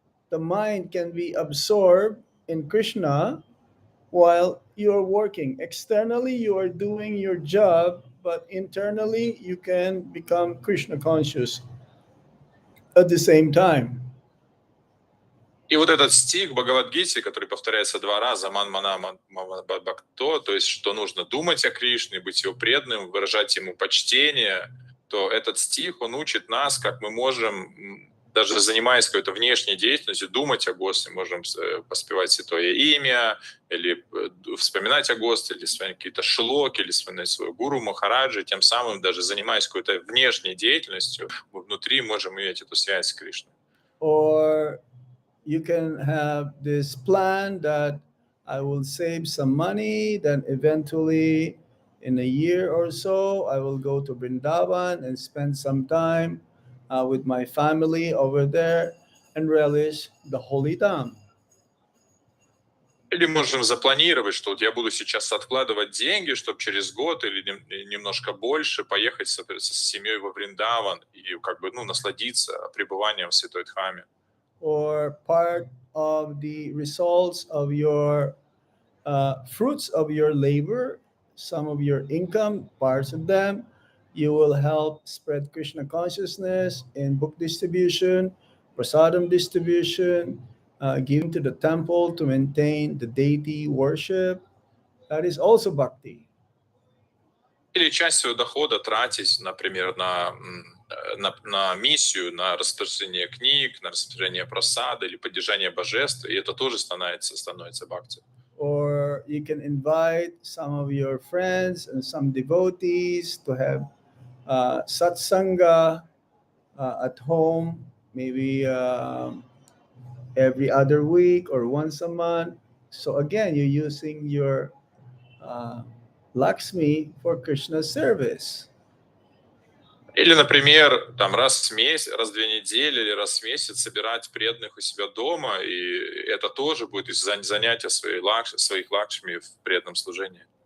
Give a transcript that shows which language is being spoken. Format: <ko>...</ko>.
<en>The mind can be absorbed in Krishna while you're working. Externally, you are doing your job, but internally, you can become Krishna conscious at the same time.</en> <ru>И вот этот стих в Бхагавад-гите, который повторяется 2 раза, «Ман мана бхакто», то есть, что нужно думать о Кришне, быть его преданным, выражать ему почтение, то этот стих, он учит нас, как мы можем, даже занимаясь какой-то внешней деятельностью, думать о Господе, можем поспевать святое имя, или вспоминать о Господе, или вспоминать какие-то шлоки, или вспоминать свою гуру Махараджи, тем самым, даже занимаясь какой-то внешней деятельностью, мы внутри можем иметь эту связь с Кришной.</ru> <en>Or you can have this plan that I will save some money, then eventually in a year or so, I will go to Vrindavan and spend some time with my family over there and relish the holy Dham.</en> <ru>Или можем запланировать, что вот я буду сейчас откладывать деньги, чтобы через год или немножко больше поехать с семьей во Вриндаван и как бы, насладиться пребыванием в Святой Дхаме.</ru> <en>Or part of the results of your fruits of your labor, some of your income, parts of them, you will help spread Krishna consciousness in book distribution, prasadam distribution, giving to the temple to maintain the deity worship. That is also bhakti.</en> <ru>Или часть своего дохода тратить, например, на миссию, на распространение книг, на распространение просады или поддержание божества, и это тоже становится бхакти.</ru> <en>Or you can invite some of your friends and some devotees to have satsanga at home, maybe every other week or once a month. So again, you're using your Lakshmi for Krishna's service.</en> <ru>Или, например, там раз в месяц, раз в 2 недели или раз в месяц собирать преданных у себя дома, и это тоже будет занятие своих лакшми в преданном служении.</ru>